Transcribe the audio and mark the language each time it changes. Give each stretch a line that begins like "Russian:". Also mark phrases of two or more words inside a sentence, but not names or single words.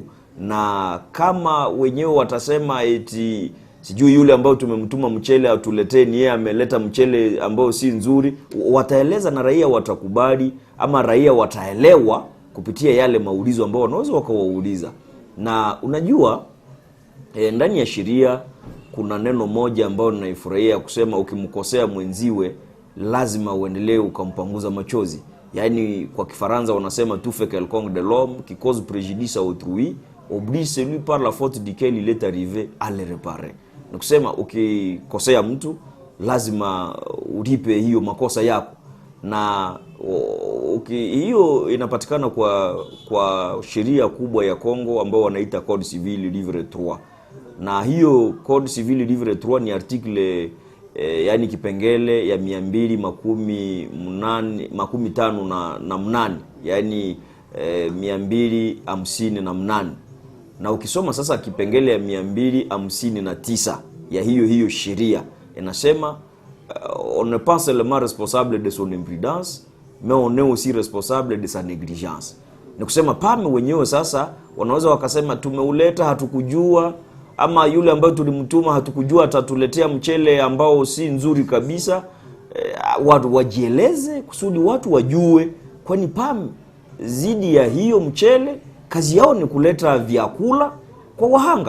Swahili: Na kama wenyewe watasema eti sijui yule ambao tumemtuma mchele atuletee ni yeye ameleta mchele ambao si nzuri, wataeleza na raia watakubali, ama raia wataelewa kupitia yale maulizo ambao wanaweza wakawauliza. Na unajua ndani ya sheria kuna neno moja ambao ninaifurahia kusema, ukimkosea mwenziwe lazima uendelee ukampanguza machozi. Yaani kwa Kifaransa wanasema
French: tout fait quelconque de l'homme qui cause préjudice à autrui oblige celui par la faute duquel il est arrivé à le réparer.
Swahili: Ni kusema ukikosea mtu lazima ulipe hiyo makosa yako. Na hiyo inapatikana kwa sheria kubwa ya Kongo ambao wanaita Code Civil Livre 3. Na hiyo Code Civil Livre 3 ni article yani kipengele ya 258 yani 258. Na ukisoma sasa kipengele ya 259 ya hiyo sheria inasema
French: on n'est pas seulement responsable de son imprudence mais on est aussi responsable de sa négligence.
Swahili: Ni kusema PAM wenyewe sasa wanaweza wakasema tumeuleta hatukujua, ama yule ambaye tulimtuma hatukujua atatuletea mchele ambao si nzuri kabisa. Watu wajieleze kusudi watu wajue, kwani PAM zidi ya hiyo mchele kazi yao ni kuleta vyakula kwa wahanga.